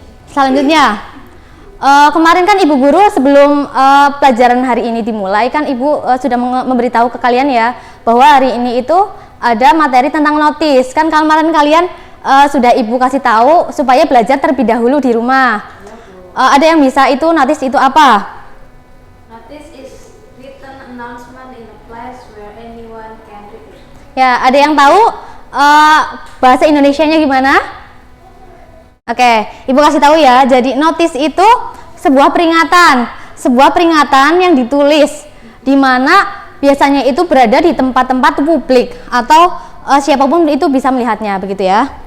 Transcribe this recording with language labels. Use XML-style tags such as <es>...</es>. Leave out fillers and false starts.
<id>Selanjutnya, kemarin kan Ibu Guru sebelum pelajaran hari ini dimulai kan Ibu sudah memberitahu ke kalian ya bahwa hari ini itu ada materi tentang notice. Kan kemarin kalian sudah Ibu kasih tahu supaya belajar terlebih dahulu di rumah. Ada yang bisa itu notice itu apa?</id> <en>Notice is written announcement in a place where anyone can read it.</en> <id>Ya, ada yang tahu bahasa Indonesianya gimana? Oke, Ibu kasih tahu ya. Jadi notice itu sebuah peringatan yang ditulis di mana biasanya itu berada di tempat-tempat publik atau siapapun itu bisa melihatnya begitu ya.</id>